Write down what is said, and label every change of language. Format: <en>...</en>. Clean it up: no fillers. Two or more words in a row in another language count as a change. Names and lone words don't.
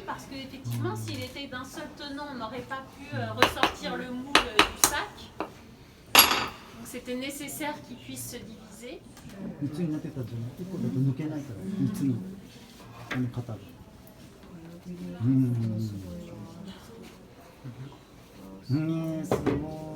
<fr>Parce qu'effectivement, s'il était d'un seul tenant, on n'aurait pas pu ressortir le moule du sac. Donc c'était nécessaire qu'il puisse se diviser.</fr> <ja>三つになってたじゃない。1個だと抜けないから三つに型が。すごい。</ja>